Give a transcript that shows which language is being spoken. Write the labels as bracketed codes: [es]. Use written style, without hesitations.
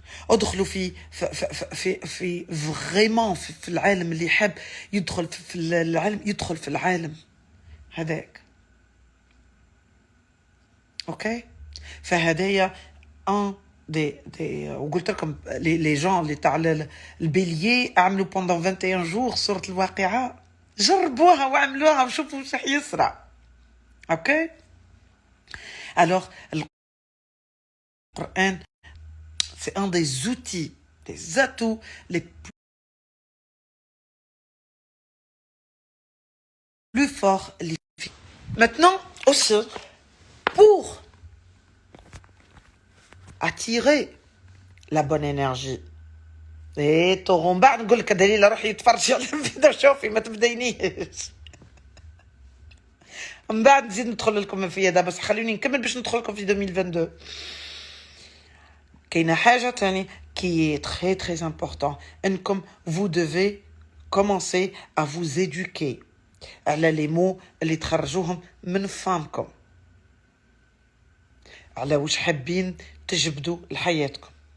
[ar] ادخلوا في فريمون في العالم اللي يحب يدخل في العالم، يدخل في العالم هذاك. اوكي، فهدايا ان دي وقلت لكم لي جون اللي تاع البيليي عملوا بوندون 21 جور سورة الواقعة، جربوها وعملوها وشوفوا واش راح يصرى. اوكي، [fr] alors [ar] القرآن [fr] c'est un des outils, des atouts les plus forts. Maintenant aussi, pour attirer la bonne énergie. [ar] ايه تغم بعد نقول لك دليل روح يتفرج على الفيديو، شوفي ما تبدينيش من بعد نزيد ندخل لكم في هذا، بس خلوني نكمل باش ندخل لكم في 2022. كاينه حاجه ثاني [fr] qui est très très important [ar] انكم [fr] vous devez commencer à vous éduquer [ar] على [fr] les mots [ar] اللي تخرجوهم من فمكم، على واش حابين تجبدوا لحياتكم.